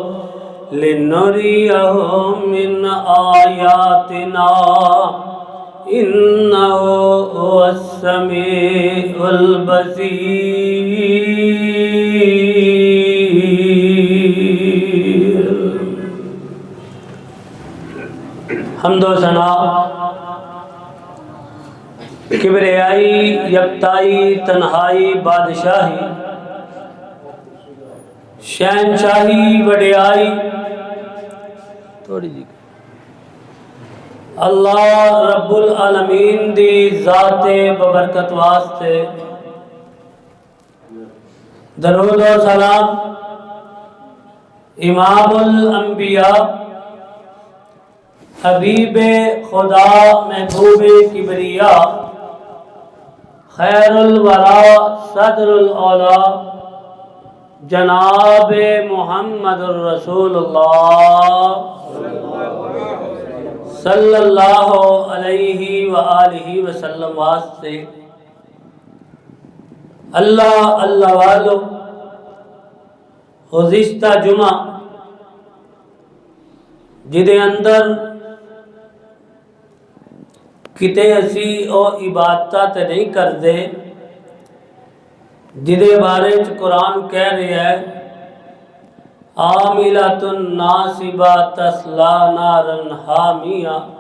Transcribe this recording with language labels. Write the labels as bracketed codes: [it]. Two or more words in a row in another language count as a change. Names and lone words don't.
[ar] لنريه من آياتنا إنه هو السميع البصير. [pa] حمد و ثنا، کبریائی، یکتائی، تنہائی، بادشاہی، شہنشاہی، وڈیائی تھوڑی جی [ar] الله رب العالمين [pa] دی ذاتِ بابرکت واسطے درود اور سلام امام الانبیاء حبیبِ خدا محبوبِ کبریا خیر الوریٰ صدر الاولیٰ جناب [ar] محمد رسول الله صلى الله عليه وآله وسلم [pa] واسطے اللہ اللہ والو گزشتہ جمعہ جدے اندر کتے اسی اور عبادت نہیں کرتے جدے بارے چ قرآن کہہ رہا ہے [ar] عاملة ناصبة تصلى نارا حامية.